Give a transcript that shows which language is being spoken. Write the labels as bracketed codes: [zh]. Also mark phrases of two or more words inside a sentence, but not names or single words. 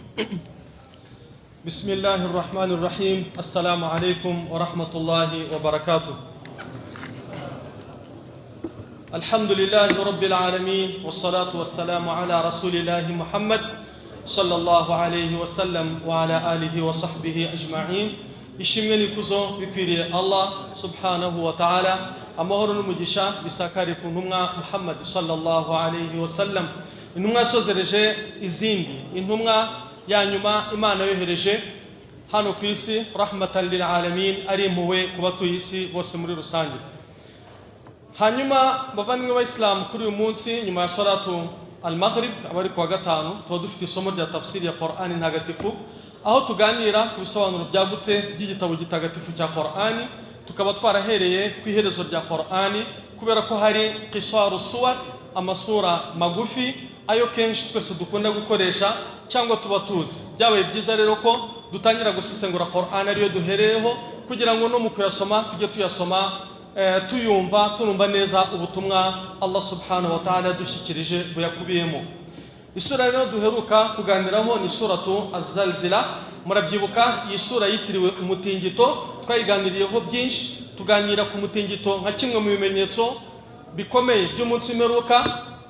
[ar] بسم الله الرحمن الرحيم. السلام عليكم ورحمة الله وبركاته. الحمد لله رب العالمين والصلاة والسلام على رسول الله محمد صلى الله عليه وسلم وعلى آله وصحبه أجمعين. [rw] ishimwe nikuzo bikwiriye Allah [ar] سبحانه وتعالى, [rw] amahoro n'umugisha bisakare ku ntumwa Muhammad [ar] صلى الله عليه وسلم, [rw] intumwa sozereje izindi, intumwa ya nyuma Imana yohereje hano ku isi [ar] رحمة للعالمين, [rw] ari impuhwe ku batuye isi bose muri rusange. Hanyuma bavandimwe b'Islam, kuri uyu munsi nyuma ya [ar] صلاة المغرب [rw] abari ku wa gatanu tuba dufite isomo rya tafsiri ya Qur'ani ntagatifu, aho tuganira ku bisobanuro byagutse by'igitabo gitagatifu cya Qur'ani. Tukaba twarahereye ku iherezo rya Qur'ani kubera ko hari [ar] قصار السور, [rw] amasura magufi ayo kenshi twese dukunda gukoresha cyangwa tuba tuzi. Byabaye byiza rero ko dutangira gusesengura Qur'ani ariyo duhereyeho, kugira ngo no mu kuyasoma tujye tuyasoma tuyumva tunumva neza ubutumwa Allah [ar] سبحانه وتعالى [rw] dushyikirije buyakubiyemo. Isura rero duheruka kuganiraho ni suratu Az-Zalzila. Murabyibuka iyi sura yitiriwe umutingito, twayiganiriyeho byinshi, tuganira ku mutingito nka kimwe mu bimenyetso bikomeye by'umunsi w'imperuka.